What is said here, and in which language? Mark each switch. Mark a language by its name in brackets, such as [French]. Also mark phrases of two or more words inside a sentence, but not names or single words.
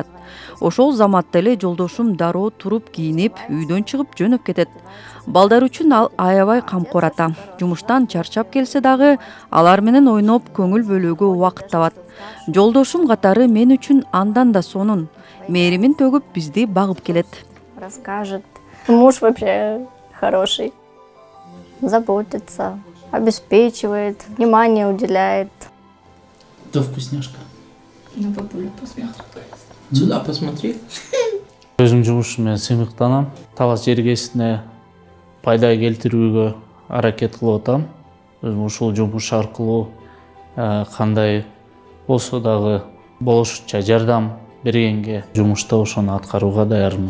[Kyrgyz] Ошол заматта эле жолдошум дароо туруп кийинип, үйдөн чыгып жөнөп кетет. Балдар үчүн ал аябай камкор ата. Жумуштан чарчап келсе дагы алар менен ойноп көңүл бөлүүгө убакыт табат. Жолдошум катары мен үчүн андан да сонун. Мээримин төгүп бизди багып келет. [Russian] Расскажет. Муж вообще хороший. Заботится, обеспечивает, внимание уделяет. Это вкусняшка. На бабулю посмотри. Сюда посмотри. [Kyrgyz] Өзүм жумушум менен сыймыктанам. Талас жергесине пайда келтирүүгө аракет кылып атам. Өзүм ушул жумуш аркылуу кандай болсо дагы болушунча жардам бергенге жумушта ошону аткарууга даярмын.